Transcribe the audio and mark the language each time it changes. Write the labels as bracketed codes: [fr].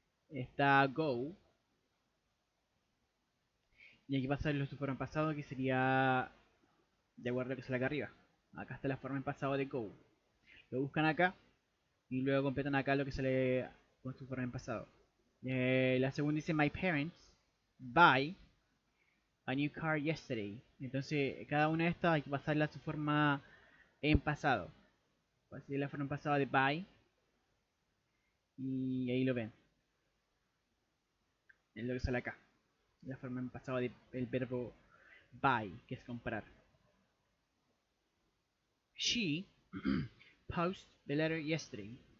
[es] Está go, y hay que pasarlo a su forma en pasado, que sería de acuerdo a lo que sale acá arriba. Acá está la forma en pasado de go. Lo buscan acá y luego completan acá lo que sale con su forma en pasado. La segunda dice [en] My parents buy a new car yesterday. [es] Entonces, cada una de estas hay que pasarla a su forma en pasado. Así es la forma en pasado de buy. Y ahí lo ven. Es lo que sale acá. La forma en pasado del verbo buy, que es comprar. [en] She posted the letter yesterday.